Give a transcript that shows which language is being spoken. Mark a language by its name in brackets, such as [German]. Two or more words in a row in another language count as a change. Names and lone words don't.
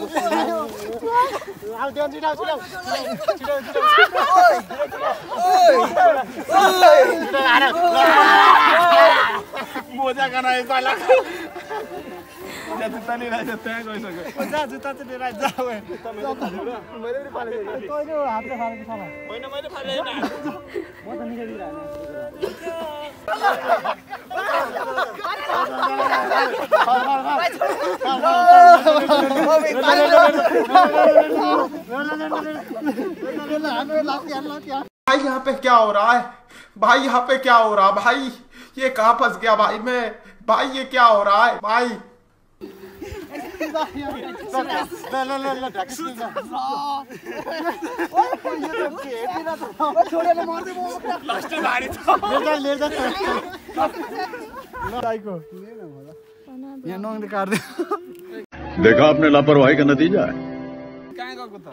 [Nepali] मोजा गनाए पहिला जुत्ता लिएर आइज त्यहाँ गइसक्यो जा जुत्ता चाहिँ लिएर आइज जा ओए मैले पनि फालेको तैँले हातले फालेको छ होइन मैले फालेन म त निकालिदिरहेको [Hindi] भाई यहाँ पे क्या हो रहा है भाई यहाँ पे क्या हो रहा है भाई ये कहाँ फंस गया भाई मैं भाई ये क्या हो रहा है भाई [Nepali] यहाँ नङले काट्दै [Hindi] देखा आपने लापरवाही का नतीजा है [Nepali] कहाँ गएको त